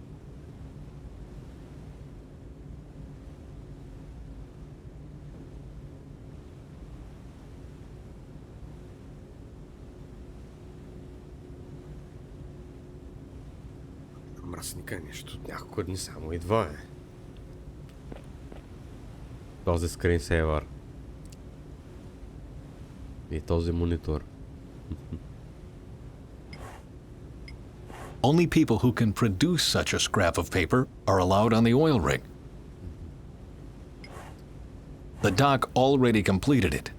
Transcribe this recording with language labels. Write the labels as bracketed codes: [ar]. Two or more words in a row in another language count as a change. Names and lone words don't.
[bg] Мръсника нещо от няколко дни само идва, е. Този скринсейвър. И този монитор. [en] Only people who can produce such a scrap of paper are allowed on the oil rig. The dock already completed it.